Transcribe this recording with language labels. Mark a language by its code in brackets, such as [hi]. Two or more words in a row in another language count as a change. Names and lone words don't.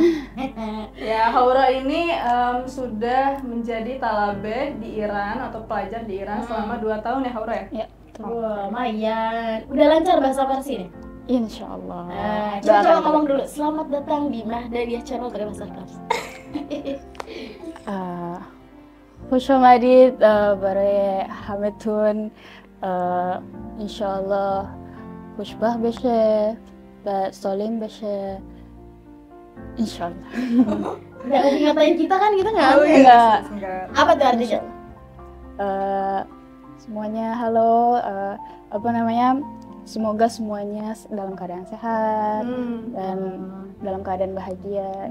[id] Ya, Hauro ini sudah menjadi talabe di Iran atau pelajar di Iran selama 2 tahun ya, Hauro ya? Iya. Wah, lumayan. Udah lancar bahasa Farsi nih? Insyaallah. Coba ngomong dulu. Selamat datang di Mahdawiyah channel dari bahasa Farsi. [fa] خوش آمدید برای همتون انشالله خوشبخت بشه و سالم بشه انشالlah. [id] Nggak ngatain kita kan, kita nggak. Apa tuh artinya? Semuanya halo, semoga semuanya dalam keadaan sehat dan dalam keadaan bahagia.